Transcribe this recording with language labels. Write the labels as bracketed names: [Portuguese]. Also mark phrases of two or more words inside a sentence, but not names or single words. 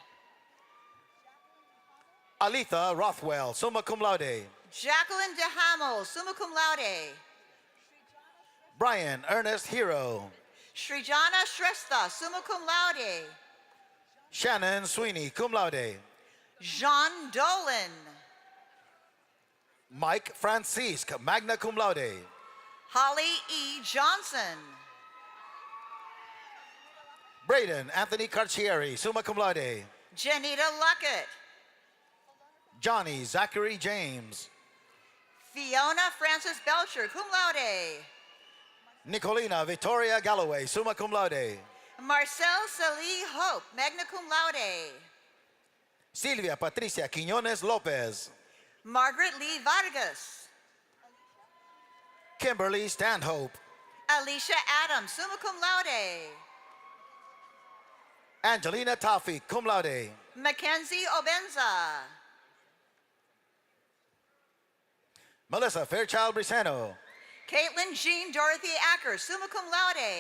[Latin] Alitha Rothwell, summa cum laude. Jacqueline DeHamo, summa cum laude. [English] Brian Ernest Hero. [Latin] Srijana Shrestha, summa cum laude. [English] Shannon Sweeney, [Latin] cum laude. [English] Jean Dolan. [Latin] Mike Francisque, magna cum laude. [English] Holly E. Johnson. Braden Anthony Carcieri, [Latin] summa cum laude. [English] Janita Luckett. Johnny Zachary James. Fiona Francis Belcher, [Latin] cum laude. [English] Nicolina Victoria Galloway, [Latin] summa cum laude. [English] Marcel Salih Hope, [Latin] magna cum laude. [English] Silvia Patricia Quiñones Lopez. Margaret Lee Vargas. Kimberly Stanhope. Alicia Adams, [Latin] summa cum laude. [English] Angelina Taffy, [Latin] cum laude. [English] Mackenzie Obenza. Melissa Fairchild Briseno. Caitlin Jean Dorothy Acker, [Latin] summa cum laude.